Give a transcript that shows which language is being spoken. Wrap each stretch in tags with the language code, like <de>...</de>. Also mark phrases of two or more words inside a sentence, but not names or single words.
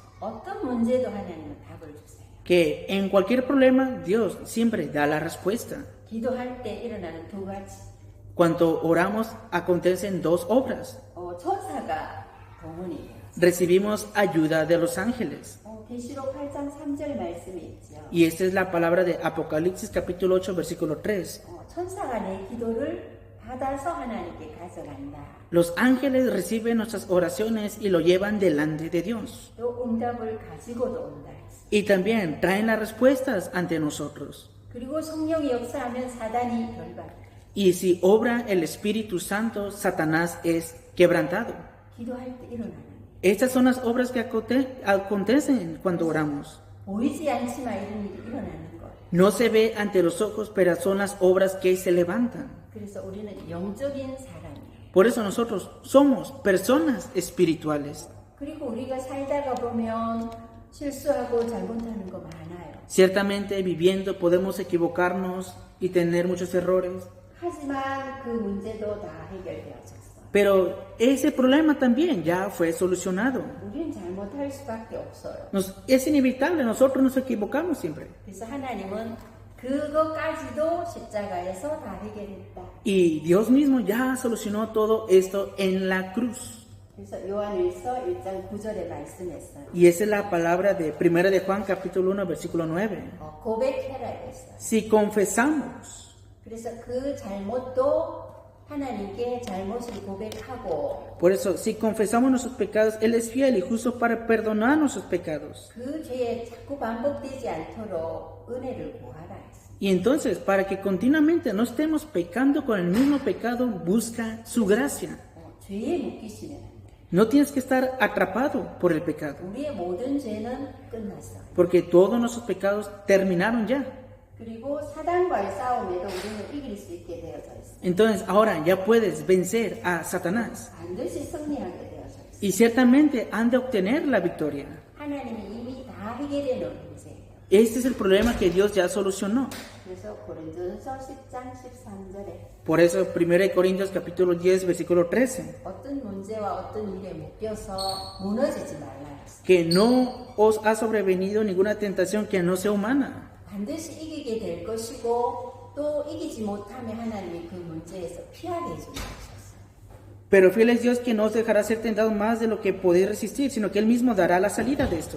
<ko>어떤 문제도 하나님은 답을 주세요.</ko> <es>Que en cualquier problema, Dios siempre da la respuesta.</es> <ko>기도할 때 일어나는 두 가지.</ko> <es>Cuando oramos, acontecen dos obras.</es> <ko>천사가 동원이에요.</ko> <es>Recibimos ayuda de los ángeles.</es> <ko>계시록 8장 3절 말씀에 있죠.</ko> <es>Y esta es la palabra de Apocalipsis capítulo 8, versículo 3.</es> <ko>천사가 내 기도를 받아서 하나님께 가져간다.</ko> <es>Los ángeles reciben nuestras oraciones y lo llevan delante de Dios.</es> <ko>또 응답을 가지고도 온다 했어.</ko> <es>Y también traen las respuestas ante nosotros.</es> <ko>그리고 성령이 역사하면 사단이 결박해.</ko> <es>Y si obra el Espíritu Santo, Satanás es quebrantado.</es> <ko>기도할 때 일어나는.</ko> <es>Estas son las obras que acontecen cuando oramos.</es> <ko>보이지 않지만 이런 일이 일어나는 것.</ko> <es>No se ve ante los ojos, pero son las obras que se levantan.</es> <ko>그래서 우리는 영적인 사람이에요.</ko> <es>Por eso nosotros somos personas espirituales.</es> <ko>그리고 우리가 살다가 보면 실수하고 잘못하는 거 많아요.</ko> <es>Ciertamente viviendo podemos equivocarnos y tener muchos errores.</es> <ko>하지만 그 문제도 다 해결되어졌어.</ko> <es>Pero ese problema también ya fue solucionado.</es> <ko>우리는 잘못할 수밖에 없어요.</ko> <es>Es inevitable, nosotros nos equivocamos siempre.</es> <ko>그래서 하나님은 그것까지도 십자가에서 다 해결했다.</ko> <es>Y Dios mismo ya solucionó todo esto en la cruz.</es> <ko>그래서 요한일서 1장 9절에 말씀했어요.</ko> <es>Y esa es la palabra de 1 de Juan capítulo 1 versículo 9.</es> <ko>고백해라 했어요.</ko> <es>Si confesamos,</es> <ko>그래서 그 잘못도 하나님께 잘못을 고백하고</ko> <es>por eso, si confesamos nuestros pecados, Él es fiel y justo para perdonar nuestros pecados.</es> <ko>그 죄에 자꾸 반복되지 않도록 은혜를 구하라 했어요.</ko> <es>Y entonces, para que continuamente no estemos pecando con el mismo pecado, busca su gracia.</es> <ko>죄에 묶이시면 안 돼.</ko> <es>No tienes que estar atrapado por el pecado,</es> <ko>우리의 모든 죄는 끝났어요.</ko> <es>porque todos nuestros pecados terminaron ya.</es> <ko>그리고 사단과의 싸움에도 우리는 이길 수 있게 되어져 있어요.</ko> <es>Entonces, ahora ya puedes vencer a Satanás.</es> <ko>반드시 승리하게 되어져 있어요.</ko> <es>Y ciertamente han de obtener la victoria.</es> <ko>하나님이 이미 다 해결해 놓은 문제예요.</ko> <es>Este es el problema que Dios ya solucionó.</es> <ko>그래서 고린도전서 10장 13절에</ko> <es>Por eso, 1 Corintios capítulo 10, versículo 13.</es> <ko>어떤 문제와 어떤 일에 묶여서 무너지지 말라 했어요.</ko> <es>Que no os ha sobrevenido ninguna tentación que no sea humana.</es> <ko>반드시 이기게 될 것이고 또 이기지 못하면 하나님이 그 문제에서 피하게 해주는 것이었어요.</ko> <es>Pero fiel es Dios que no os dejará ser tentado más de lo que podéis resistir, sino que Él mismo dará la salida de esto.</es>